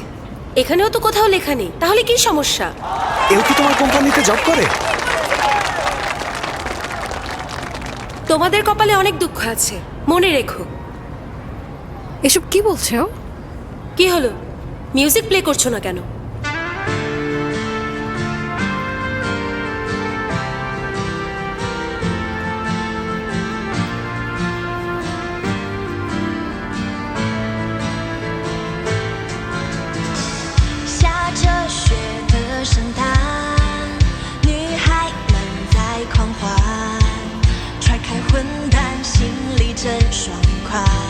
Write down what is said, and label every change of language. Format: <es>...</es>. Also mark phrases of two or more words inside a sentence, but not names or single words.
<bn>এখানেও তো কোথাও লেখা নেই, তাহলে কি সমস্যা? এও কি তোমার কোম্পানিতে জব করে? তোমাদের কপালে অনেক দুঃখ আছে, মনে রেখো। এসব কি বলছো? কি হলো, মিউজিক প্লে করছো না কেন?</bn> <zh>下着雪的圣诞，女孩们在狂欢，踹开混蛋，心里真爽快。</zh>